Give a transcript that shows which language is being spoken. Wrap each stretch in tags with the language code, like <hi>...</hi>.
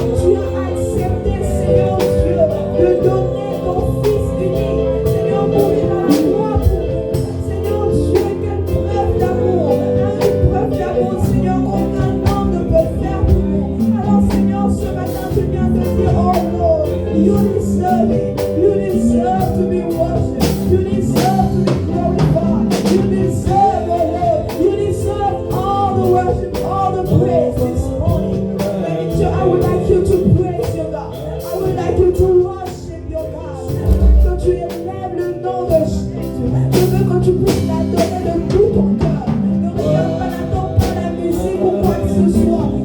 <fr>Tu as accepté, Seigneur Dieu, de donner ton Fils unique. Seigneur, mourir à la croix pour nous. Seigneur Dieu, quelle preuve d'amour. Une preuve d'amour, Seigneur, qu'aucun homme ne peut faire pour nous. Alors, Seigneur, ce matin, tu viens de dire,</fr> <en>oh Lord, you deserve it. You deserve to be worshipped. You deserve to be glorified. You deserve, oh Lord. You deserve all the worship, all the praise this morning. I would like you to praise your God. I would like you to worship your God.</en> <fr>Que tu élèves le nom de Jésus. Je veux que tu puisses l'adorer de tout ton cœur. Ne regarde pas, n'attends pas la musique ou quoi que ce soit.</fr>